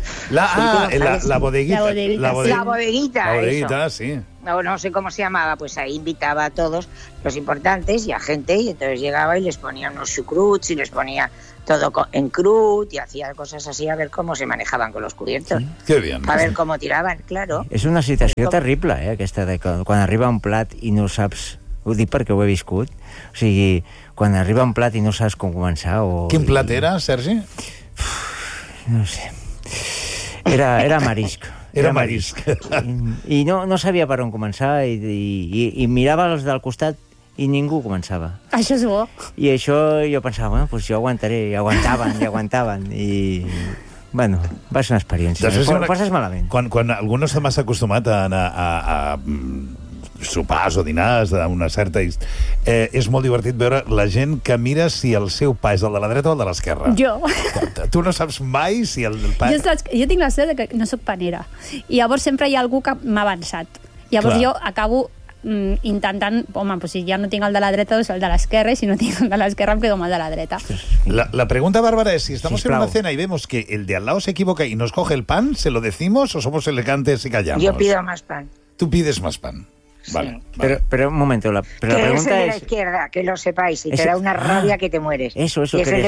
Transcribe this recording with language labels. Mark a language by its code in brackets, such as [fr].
[es] La bodeguita. La bodeguita, sí. No sé cómo se llamaba, pues ahí invitaba a todos los importantes y a gente, y entonces llegaba y les ponía unos chucruts y les ponía todo en crut y hacía cosas así a ver cómo se manejaban con los cubiertos. Sí, qué bien. A ver cómo tiraban, claro. [ca] És una situació terrible, aquesta de quan arriba un plat i no saps... Ho dic perquè ho he viscut. O sigui, quan arriba un plat i no saps com començar o... Quin plat era, Sergi? No sé... Era marisc. Era marisc. I no sabia per on començar i mirava els del costat i ningú començava. Això és bo. I això jo pensava, bueno, pues jo aguantaré. I aguantaven. I, bueno, va ser una experiència. Ho passes malament. Quan algú no està massa acostumat a anar a sopars o dinars d'una certa... és molt divertit veure la gent que mira si el seu pa és el de la dreta o el de l'esquerra. Jo. Tu no saps mai si el pa... Jo tinc la sort que no sóc panera. I llavors sempre hi ha algú que m'ha avançat. Llavors Clar. Jo acabo intentant... Home, pues si ja no tinc el de la dreta, doncs el de l'esquerra, i si no tinc el de l'esquerra, em quedo amb el de la dreta. [es] La pregunta, Bàrbara, és si estamos en una cena i vemos que el de al lado se equivoca i nos coge el pan, ¿se lo decimos o somos elegantes y callamos? Yo pido más pan. Tú pides más pan. Vale, sí. Vale. Pero un momento, la pregunta es... la izquierda, que lo sepáis, y te da una rabia que te mueres. Eso y es el de la